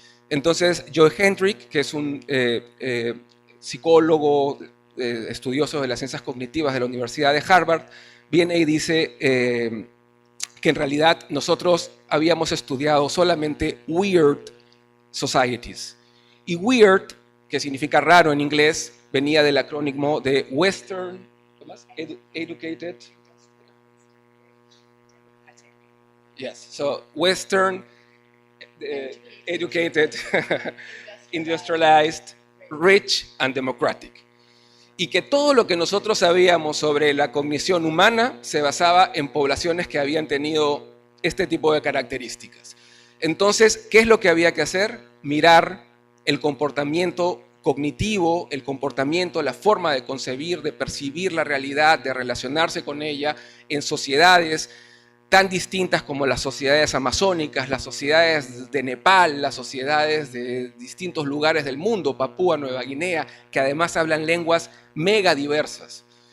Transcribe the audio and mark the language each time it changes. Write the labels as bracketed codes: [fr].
[es] Entonces, Joe Hendrick, que es un psicólogo estudioso de las ciencias cognitivas de la Universidad de Harvard, viene y dice que en realidad nosotros habíamos estudiado solamente [en] weird societies. [es] Y weird, que significa raro en inglés, venía del acrónimo de [en] Western, Educated. Yes, so Western, educated, industrialized, rich and democratic. [es] Y que todo lo que nosotros sabíamos sobre la cognición humana se basaba en poblaciones que habían tenido este tipo de características. Entonces, ¿qué es lo que había que hacer? Mirar el comportamiento cognitivo, el comportamiento, la forma de concebir, de percibir la realidad, de relacionarse con ella en sociedades tan distintas como las sociedades amazónicas, las sociedades de Nepal, las sociedades de distintos lugares del mundo, Papúa Nueva Guinea, que además hablan lenguas mega diversas.